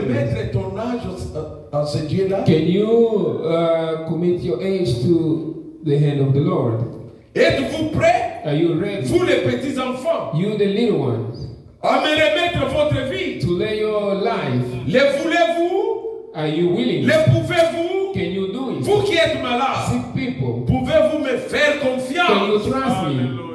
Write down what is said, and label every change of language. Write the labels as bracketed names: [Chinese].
[French] remettre ton âge en ce Dieu-là? [English] Can you commit your age to the hand of the Lord? [French] Êtes-vous prêts? [English] Are you ready? [French] Vous les petits enfants, [English] You, the little ones, [French] à me remettre votre vie. [English] to lay your life. [French] Le voulez-vous? [English] Are you willing? [French] Le pouvez-vous? [English] Can you do it? [French] Vous qui êtes malades, [English] Sick people, [French] pouvez-vous me faire [English] can you [French] confiance? [English] trust me?